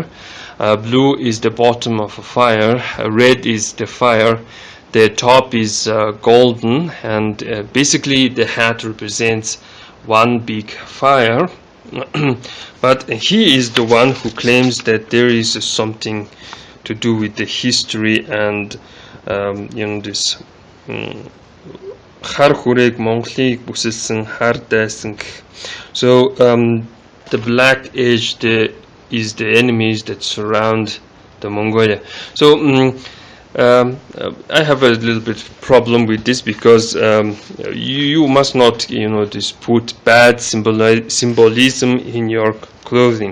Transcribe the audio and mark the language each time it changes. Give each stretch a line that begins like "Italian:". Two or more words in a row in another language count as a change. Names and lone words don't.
English: Blue is the bottom of a fire, red is the fire, the top is golden, and basically the hat represents one big fire. But he is the one who claims that there is something to do with the history, and this
Mongolian: хар хүрээг Монголыг бүсэлсэн хар дайсан.
English: So the black edge is the enemies that surround the Mongolia. So I have a little bit problem with this, because you must not just put bad symbolism in your clothing.